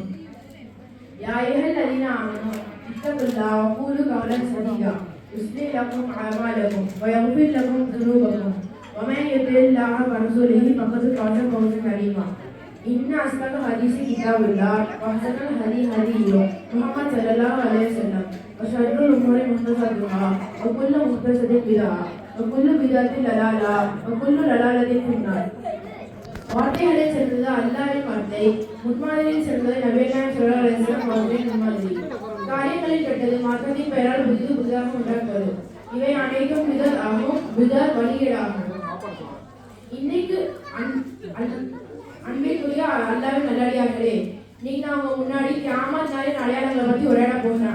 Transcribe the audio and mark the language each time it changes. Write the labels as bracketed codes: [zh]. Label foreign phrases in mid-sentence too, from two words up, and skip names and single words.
[ar] يا أيها الذين آمنوا اتقوا الله وقولوا قولا سديدا يصلح لكم أعمالكم ويغفر لكم ذنوبكم ومن يطع الله ورسوله فقد فاز فوزا عظيما. إن أصدق الحديث كتاب الله وأحسن الهدي هدي محمد صلى الله عليه وسلم وشر الأمور محدثاتها وكل محدثة بدعة وكل بدعة ضلالة وكل ضلالة في النار. [ta] வார்த்தைகளில் செல்வது அல்லாஹ்வின் வார்த்தை, முன்மாதிரியில் செல்வது நபிகள் நாயகம் [ar] صلى الله عليه وسلم [ta] அவர்களின் முன்மாதிரி. காரியங்களில் கெட்டது மாற்றத்தின் பெயரால் புதிதாக உண்டாக்குவது, இவை அனைத்தும் பிதஅத் ஆகும். பிதஅத் வழிகேடாகும். இன்னைக்கு அன்பிற்குரிய அல்லாஹ்வின் நல்லடியார்களே, இன்னைக்கு நான் உங்க முன்னாடி கியாமத் நாளின் அடையாளங்களை பத்தி உரையாட போகிறேன்.